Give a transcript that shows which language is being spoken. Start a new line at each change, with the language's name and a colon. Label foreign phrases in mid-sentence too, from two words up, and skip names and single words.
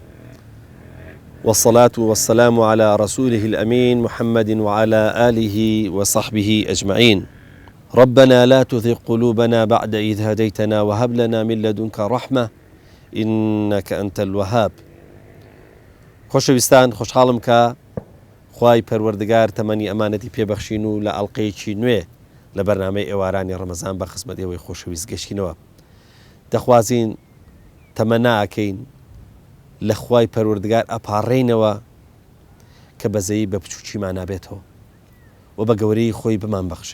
Arabic: والصلاة والسلام على رسوله الأمين محمد وعلى آله وصحبه أجمعين ربنا لا تزغ قلوبنا بعد إذ هديتنا وهب لنا من لدنك رحمة إنك أنت الوهاب
Central Kurdish: خۆشەویستان خۆشحاڵم کە خوای پەروەردگار تەمەنی ئەمانەتی پێبەخشین و لە ئەڵقەیەکی نوێ لە بەرنامەی ئێوارانی ڕەمەزان بە خزمەت ئێوەی خۆشەویست گەشتینەوە. دەخوازین تەمەناکەین لە خوای پەروەردگار ئەپاڕێینەوە کە بەزەیی بە بچووکیمان نابێتەوە و بە گەورەی خۆی بمان بەخشێ.